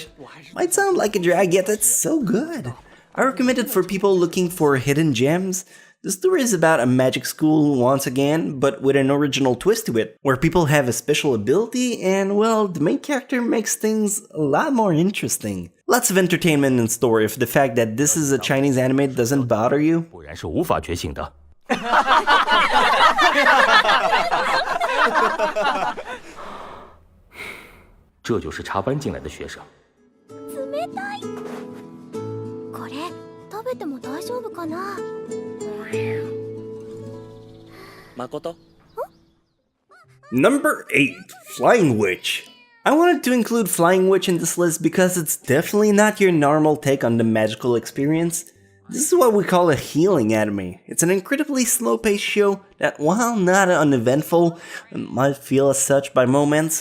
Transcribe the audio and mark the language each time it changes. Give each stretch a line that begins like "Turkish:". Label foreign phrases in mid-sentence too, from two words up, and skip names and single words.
English: Might sound like a drag, yet it's so good. I recommend it for people looking for hidden gems. The story is about a magic school once again, but with an original twist to it, where people have a special ability and, well, the main character makes things a lot more interesting. Lots of entertainment in store if the fact that this is a Chinese anime doesn't bother you.
Chinese: 果然是无法觉醒的。这就是插班进来的学生。
Japanese: 冷たいこれ食べても大丈夫かな誠
English: Number 8, Flying Witch. I wanted to include Flying Witch in this list because it's definitely not your normal take on the magical experience. This is what we call a healing anime. It's an incredibly slow-paced show that, while not uneventful, might feel as such by moments.